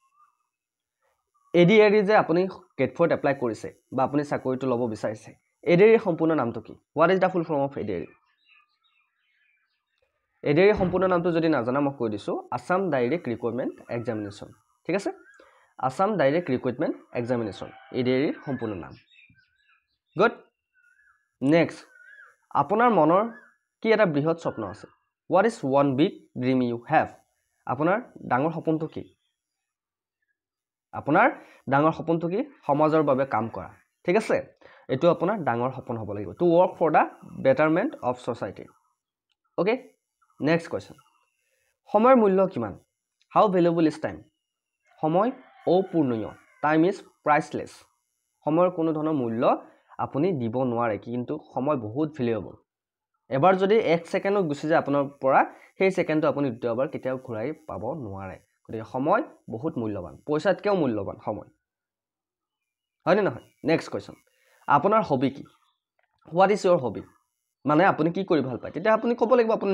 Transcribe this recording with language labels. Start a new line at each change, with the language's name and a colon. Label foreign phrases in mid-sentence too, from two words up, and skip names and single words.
Assamese: এডিআৰই যে আপুনি গেট 4 এপ্লাই কৰিছে বা আপুনি চাকৰিটো ল'ব বিচাৰিছে এডিআৰই সম্পূৰ্ণ নামটো কি
English: what is the full form of
Assamese: এডিআৰই সম্পূৰ্ণ নামটো যদি নাজানা মই কৈ দিছো আসাম ডাইৰেক্ট ৰিক্ৰুটমেন্ট এক্সামিনেশ্যন ঠিক আছে আসাম ডাইৰেক্ট ৰিক্ৰুটমেন্ট এক্সামিনেশ্যন এডিআৰই সম্পূৰ্ণ নাম
English: good next
Assamese: আপোনাৰ মনৰ কি এটা বৃহৎ স্বপ্ন আছে
English: what is one big dream you have
Assamese: আপোনাৰ ডাঙৰ সপোনটো কি আপোনাৰ ডাঙৰ সপোনটো কি সমাজৰ বাবে কাম কৰা ঠিক আছে এটো আপোনাৰ ডাঙৰ সপোন হ'ব লাগিব
English: to work for the betterment of society okay next question
Assamese: সময়ৰ মূল্য কিমান
English: how valuable is time
Assamese: সময় অপূৰ্ণীয়
English: time is priceless
Assamese: সময়ৰ কোনো ধৰণৰ মূল্য আপুনি দিব নোৱাৰে কিন্তু সময় বহুত ভ্যালুয়েবল এবাৰ যদি 1 সেকেন্ডত গুছি যায় আপোনাৰ পৰা সেই সেকেন্ডটো আপুনি দ্বিতীয়বাৰ কেতিয়াও ঘূৰাই পাব নোৱাৰে গতিকে সময় বহুত মূল্যৱান পইচাতকেও মূল্যৱান সময় হয় নে নহয়
English: next question
Assamese: আপোনাৰ হবি কি
English: what is your hobby
Assamese: মানে আপুনি কি কৰি ভাল পায় তেতিয়া আপুনি ক'ব লাগিব আপুনি